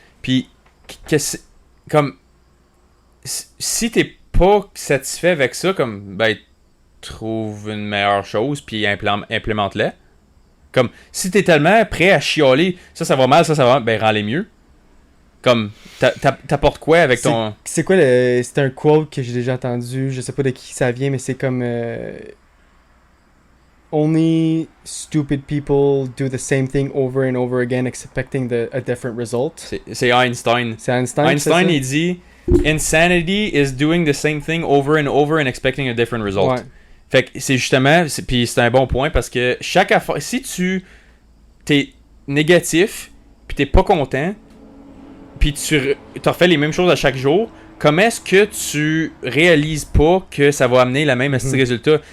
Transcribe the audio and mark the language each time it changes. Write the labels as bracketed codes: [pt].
[fr] Puis, comme, si t'es pas satisfait avec ça, comme, ben, trouve une meilleure chose, puis implémente-la. Comme, si t'es tellement prêt à chialer, ça va mal, ça va mal, ben, rends-les mieux. Comme, t'apportes quoi avec ton... C'est quoi le... C'est un quote que j'ai déjà entendu, je sais pas de qui ça vient, mais c'est comme... [en] Only stupid people do the same thing over and over again expecting a different result. [fr] C'est Einstein. C'est Einstein. Einstein, il dit... [en] Insanity is doing the same thing over and over and expecting a different result. [fr] Ouais. Fait que c'est justement... Puis c'est un bon point parce que chaque affaire... Si t'es négatif, puis t'es pas content, puis tu refais les mêmes choses à chaque jour, comment est-ce que tu réalises pas que ça va amener la même résultat?